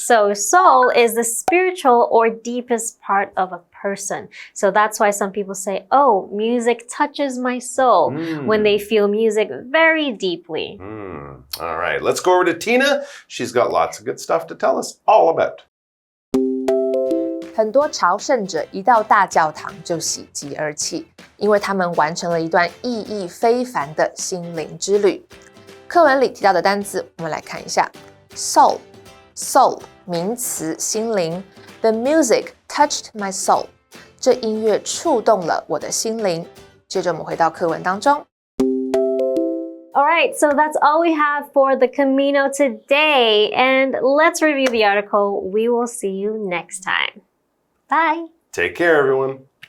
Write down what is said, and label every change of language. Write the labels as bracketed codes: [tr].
[en] So soul is the spiritual or deepest part of a person. So that's why some people say, oh, music touches my soul when they feel music very deeply. All right, let's go over to Tina. She's got lots of good stuff to tell us all about. [zh] 很多朝圣者一到大教堂就喜极而泣，因为他们完成了一段意义非凡的心灵之旅。课文里提到的单字，我们来看一下。 Soul, soul 名词，心灵。 [en] The music touched my soul. [zh] 这音乐触动了我的心灵。接着我们回到课文当中。 [en] All right, so that's all we have for the Camino today. And let's review the article. We will see you next time. Bye. Take care, everyone.